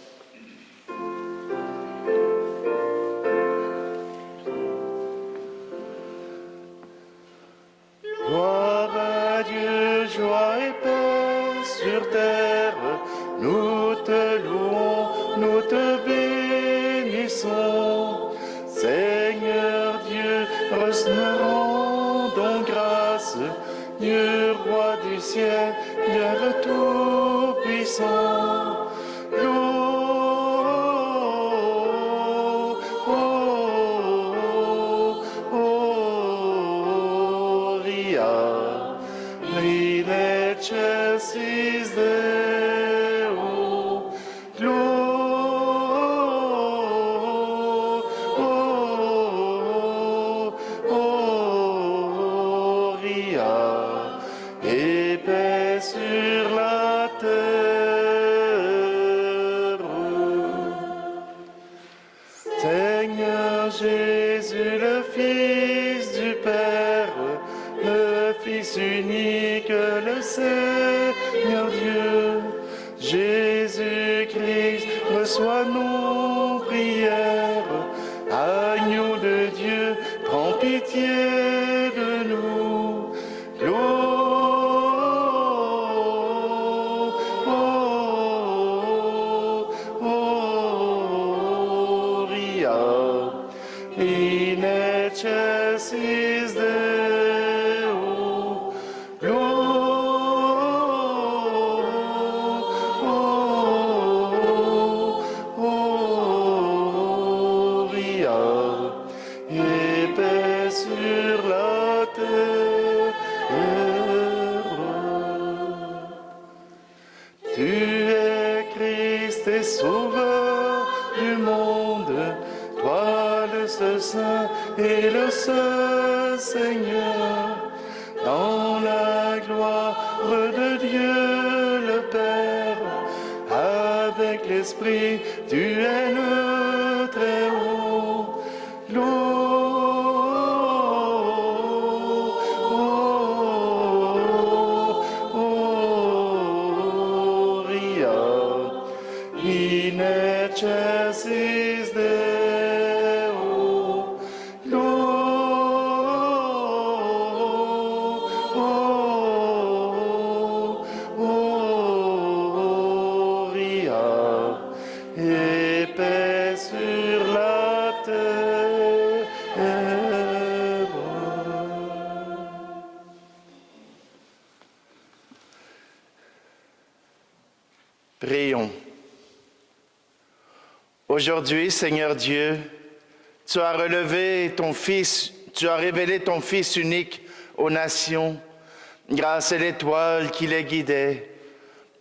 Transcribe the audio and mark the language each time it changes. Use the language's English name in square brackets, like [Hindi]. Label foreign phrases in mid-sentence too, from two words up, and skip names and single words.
[French] Gloire à Dieu, joie et paix sur terre, nous te louons, nous te bénissons. Seigneur Dieu, nous rendons grâce, Dieu roi du ciel, Dieu tout-puissant. [Latin] Gloria, in excelsis Deo, Gloria, [French] et paix sur la terre. Seigneur Jésus, le Fils du Père, le Fils unique, le Seigneur Dieu, Jésus-Christ, reçois nos prières. Agneau de Dieu, prends pitié de nous. [Latin] Gloria, in excelsis Deo, Gloria, [French] et paix sur la terre. Tu es Christ et Sauveur du monde, toi le seul Saint et le seul Seigneur, dans la gloire de Dieu le Père, avec l'Esprit, tu es le Très-Haut. [Latin] Gloria, in excelsis Deo, Gloria, [French] et paix sur la terre. Prions. Aujourd'hui, Seigneur Dieu, tu as révélé ton Fils unique aux nations, grâce à l'étoile qui les guidait.